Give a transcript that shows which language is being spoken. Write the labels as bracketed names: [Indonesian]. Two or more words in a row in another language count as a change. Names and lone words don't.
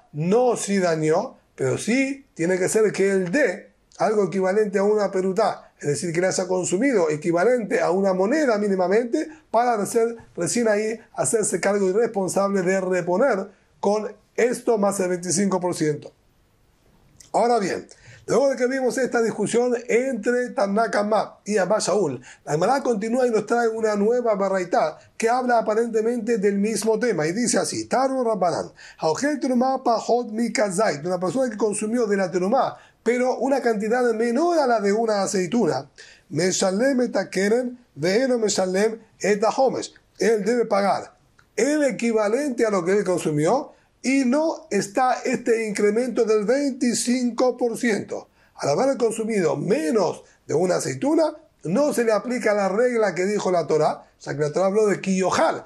[Spanish] No si dañó, pero sí tiene que ser que él dé algo equivalente a una perutá, es decir, que le haya consumido equivalente a una moneda mínimamente, para recién ahí hacerse cargo irresponsable de reponer con esto más el 25%. Ahora bien, luego de que vimos esta discusión entre Tanna Kamma y Abba Shaul, la Gemara continúa y nos trae una nueva baraitá que habla aparentemente del mismo tema y dice así: [Hebrew] תנו רבנן, האוכל תרומה פחות מכזית, [Spanish] una persona que consumió de la terumá, pero una cantidad menor a la de una aceituna, [Hebrew] משלם את הקרן ואינו משלם את החומש, [Spanish] él debe pagar el equivalente a lo que él consumió, y no está este incremento del 25%. Al haber consumido menos de una aceituna, no se le aplica la regla que dijo la Torah, o sea que la Torah habló de kiyojal.